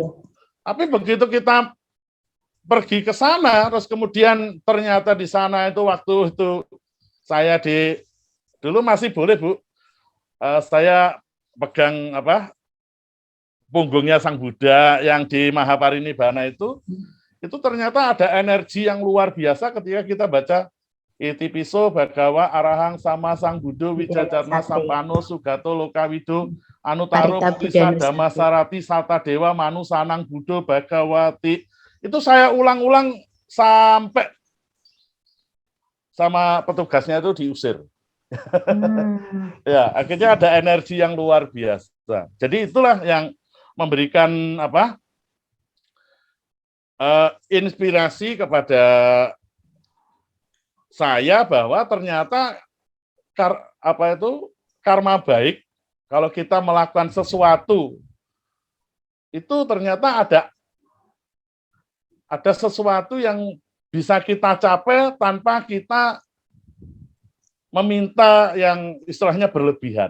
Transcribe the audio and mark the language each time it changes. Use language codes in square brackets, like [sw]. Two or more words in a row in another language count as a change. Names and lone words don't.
[id] Tapi begitu kita pergi ke sana, terus kemudian ternyata di sana itu waktu itu saya dulu masih boleh Bu, saya pegang punggungnya Sang Buddha yang di Mahaparinibbana itu ternyata ada energi yang luar biasa ketika kita baca [pi] Itipiso Bhagawa Arahang Sama Sang Buddha Wijajarna Sampano Sugato Lokawido Anutaro Putisa Damasarati Sata Dewa Manu Sanang Buddha Bhagawati. [id] Itu saya ulang-ulang sampai sama petugasnya itu diusir. Ya, akhirnya ada energi yang luar biasa. Jadi itulah yang memberikan inspirasi kepada saya bahwa ternyata karma baik kalau kita melakukan sesuatu itu ternyata ada sesuatu yang bisa kita capai tanpa kita meminta yang istilahnya berlebihan.